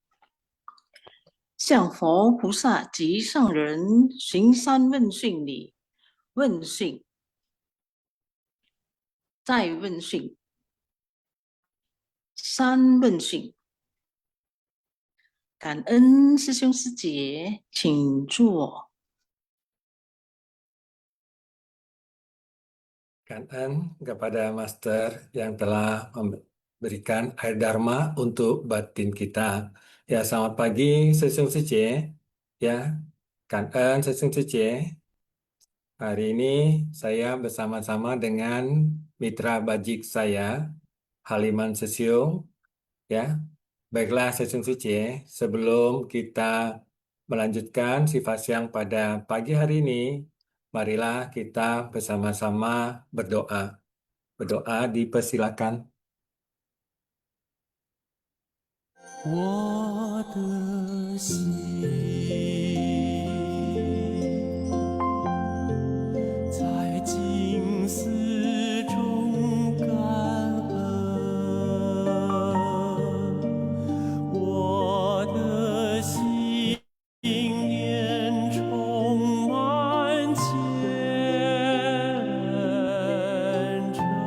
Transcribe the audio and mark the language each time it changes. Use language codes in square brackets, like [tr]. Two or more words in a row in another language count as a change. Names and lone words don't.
[zh] 向佛菩萨及上人行三问讯礼，问讯，再问讯，三问讯。感恩师兄师姐，请坐。 [id] 感恩 kepada Master yang telah memberikan air dharma untuk batin kita. Ya, selamat pagi Sesung Sece. Ya, 感恩 Sesung Sece. Hari ini saya bersama-sama dengan mitra bajik saya, Haliman Sesiung. Ya, baiklah Sesung Sece. Sebelum kita melanjutkan sifat siang pada pagi hari ini, marilah kita bersama-sama berdoa. Berdoa dipersilakan. [zh] 我的心在静思中感恩，我的心念充满虔诚。